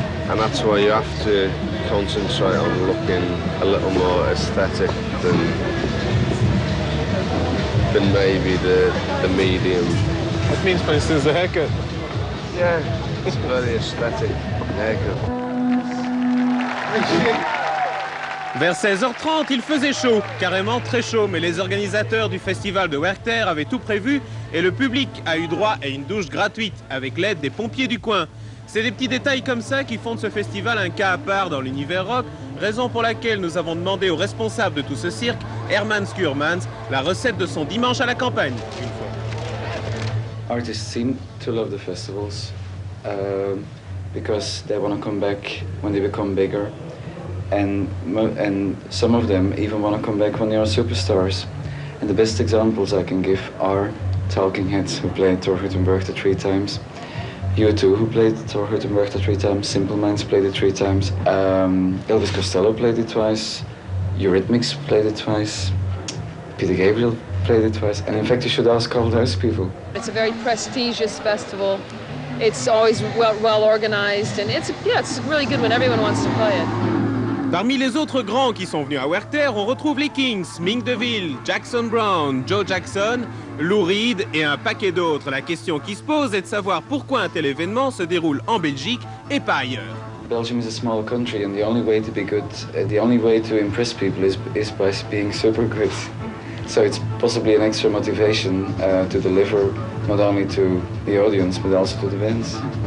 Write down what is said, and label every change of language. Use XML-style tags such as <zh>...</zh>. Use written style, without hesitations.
<en>And that's why you have to concentrate on looking a little more aesthetic than maybe the medium. That means, for instance, the haircut. Yeah, it's a very aesthetic haircut.</en> <fr>Vers 16h30, il faisait chaud, carrément très chaud, mais les organisateurs du festival de Werchter avaient tout prévu et le public a eu droit à une douche gratuite avec l'aide des pompiers du coin. C'est des petits détails comme ça qui font de ce festival un cas à part dans l'univers rock, raison pour laquelle nous avons demandé au responsable de tout ce cirque, Herman Skurmans, la recette de son dimanche à la campagne, une fois.</fr> <en>Artists seem to love the festivals because they want to come back when they become bigger. And some of them even want to come back when they are superstars. And the best examples I can give are Talking Heads, who played Thor Hüttenberg 3 times, U2, who played Thor Hüttenberg 3 times, Simple Minds played it 3 times, Elvis Costello played it twice, Eurythmics played it twice, Peter Gabriel played it twice, and in fact you should ask all those people. It's a very prestigious festival. It's always well organized, and it's really good when everyone wants to play it.</en> <fr>Parmi les autres grands qui sont venus à Werchter, on retrouve les Kings, Mink DeVille, Jackson Browne, Joe Jackson, Lou Reed et un paquet d'autres. La question qui se pose est de savoir pourquoi un tel événement se déroule en Belgique et pas ailleurs.</fr> <en>Belgium is a small country, and the only way to be good, the only way to impress people is by being super good. So it's possibly an extra motivation to deliver not only to the audience but also to the bands.</en>